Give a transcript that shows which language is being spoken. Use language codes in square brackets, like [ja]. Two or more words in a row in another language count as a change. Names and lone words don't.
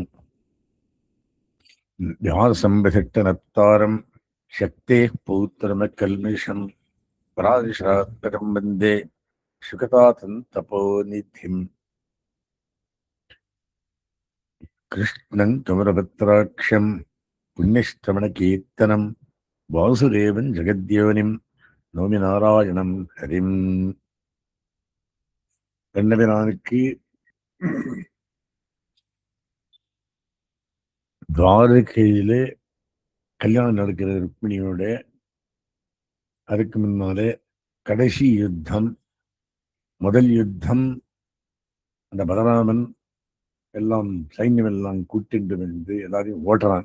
[sa] व्यासम्बसिट्टनत्तारं शक्तेः पौत्रमकल्मिषम् पराशरात्मकं वन्दे शुकतातं तपोनिधिम्। कृष्णं कमलपत्राक्षं पुण्यश्रवणकीर्तनं वासुदेवं जगद्योनिं नोमि नारायणं हरिम्. [ta] கண்ணபிரானுக்கு துவாரகையிலே கல்யாணம் நடக்கிற ருக்மிணியோட. அதுக்கு முன்னாலே கடைசி யுத்தம், முதல் யுத்தம், அந்த பலராமன் எல்லாம் சைன்யம் எல்லாம் கூட்டிட்டு வந்து எல்லாரையும் ஓட்டுறான்.